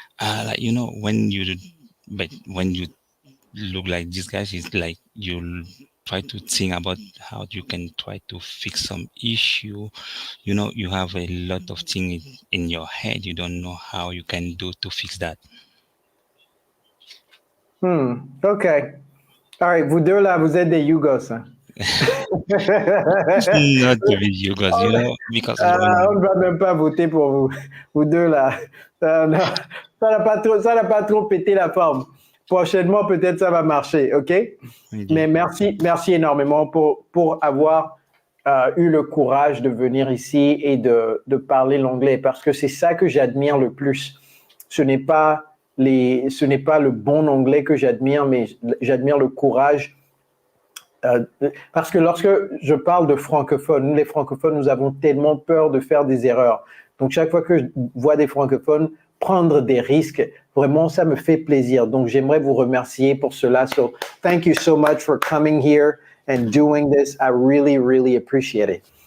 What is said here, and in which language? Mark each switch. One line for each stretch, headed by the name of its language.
English: Like when you look like this guy, is like you try to think about how you can try to fix some issue. You have a lot of things in your head. You don't know how you can do to fix that. OK. All right,
French: vous deux là, vous êtes des Yugos. Hein?
English: Not to be you guys, because
French: on ne va même pas voter pour vous. Vous deux là. Non, ça n'a pas trop pété la forme. Prochainement, peut-être ça va marcher, OK? Mais merci énormément pour avoir eu le courage de venir ici et de parler l'anglais, parce que c'est ça que j'admire le plus. Ce n'est pas le bon anglais que j'admire, mais j'admire le courage. Parce que lorsque je parle de francophones, nous les francophones, nous avons tellement peur de faire des erreurs. Donc chaque fois que je vois des francophones prendre des risques, vraiment ça me fait plaisir. Donc j'aimerais vous remercier pour cela.
English: So thank you so much for coming here and doing this. I really, really appreciate it.